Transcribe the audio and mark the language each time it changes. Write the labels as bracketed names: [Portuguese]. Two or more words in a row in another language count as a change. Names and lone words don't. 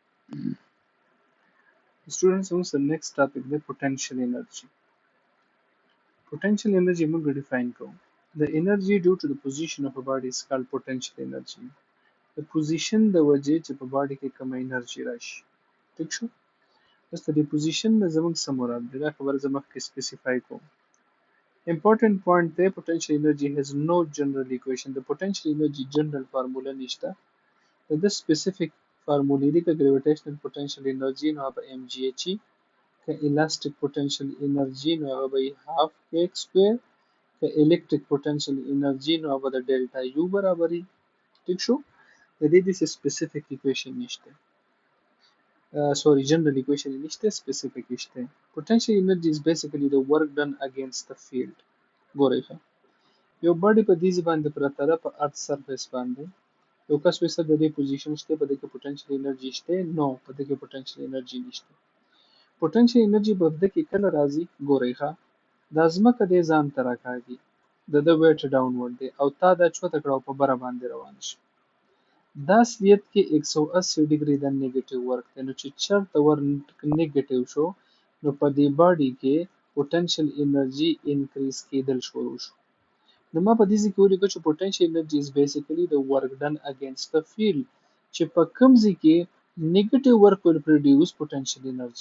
[English] Students, the next topic the potential energy. Potential energy [Pashto] موږ define کوو. [English] The energy due to the position of a body is called potential energy. The position [Pashto] د وجې چې په body کې کوم انرژي راشي. ٹھیک شو؟ بس د position نه زموږ څه مراد دی دا خبره زه مخکې specify کوم. [English] Important point دی potential energy has no general equation. The potential energy general formula [Pashto] نشته. د [English] specific formula [Pashto] دی که [English] gravitational potential energy [Pashto] نو هغه mgh که [English] elastic potential energy [Pashto] نو هغه به [English] half kx square [Pashto] که [English] electric potential energy [Pashto] نو هغه د [English] delta u [Pashto] برابري. ٹھیک شو؟ د دې د [English] specific equation [Pashto] نشته. [English] Sorry, general equation [Pashto] نشته, specific نشته. [English] Potential energy is basically the work done against the field. [Pashto] ګورئ ښه. یو body په دې باندې پرته ده په [English] earth surface [Pashto] باندې. یو کس وایي د دې پوزیشن شته په دې کې [English] potential energy [Pashto] شته. نو په دې کې [English] potential energy [Pashto] نشته. [English] potential energy [Pashto] په دې کې کله راځي ګورئ ښه. دا ځمکه دې ځان ته راکاږي. د weight downward دی او تا دا چوته کړه او په بره باندې روان شي. دا اصلیت کې 180 ډیګري د [English] negative work [Pashto] دی نو چې چېرته [English] work negative [Pashto] شو نو په دې باډي کې [English] potential energy increase [Pashto] کېدل شروع شو. نو ما په دې ځای کې ولیکل چې [English] potential energy is basically [Pashto] د [English] work done against [Pashto] د فیلډ چې په کوم ځای کې [English] negative work will produce potential energy.